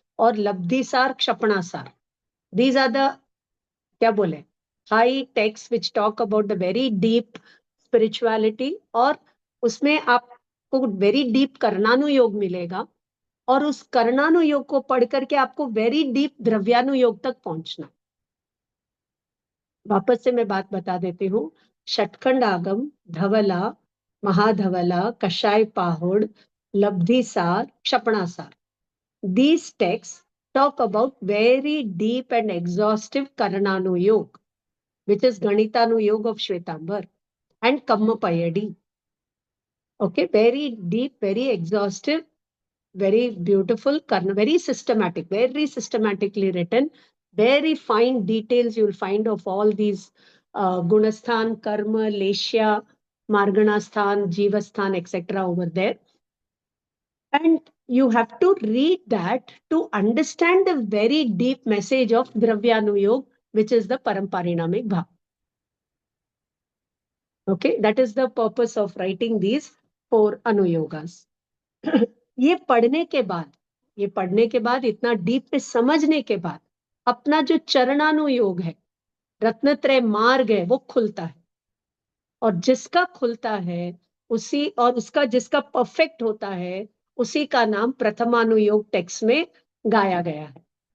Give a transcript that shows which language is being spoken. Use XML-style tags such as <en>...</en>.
<en>और Labdhisar, Kshapanasar, these are the</en> <hi>क्या बोले,</hi> <en>High text which talk about the very deep spirituality.</en> <hi>और उसमें आपको</hi> <en>very deep</en> <hi>कर्णानुयोग मिलेगा, और उस कर्णानुयोग को पढ़ करके आपको वेरी डीप द्रव्यानुयोग तक पहुंचना। वापस से मैं बात बता देती हूँ।</hi> <en>Shatkhand Agam, Dhavala, Mahadhavala, Kashay Pahud, Labdhisar, Kshapanasar, these texts talk about very deep and exhaustive Karananuyog, which is Ganitanu of Shwetambar, and Kammapayadi. Okay, very deep, very exhaustive, very beautiful, very systematic, very systematically written, very fine details you'll find of all these Gunasthan, Karma, Leshya, Marganasthan, Jivasthan, etc. over there. And you have to read that to understand the very deep message of Dravyanuyog, which is the Paramparinamic Bhav. Okay, that is the purpose of writing these 4 Anuyogas.</en> <hi>ये पढ़ने के बाद इतना deep में समझने के बाद अपना जो चरणानुयोग है, रत्नत्रय मार्ग है, वो खुलता है। और जिसका खुलता है उसी, और उसका जिसका परफेक्ट होता है, उसी का नाम प्रथमानुयोग टेक्स्ट में गाया गया है।</hi>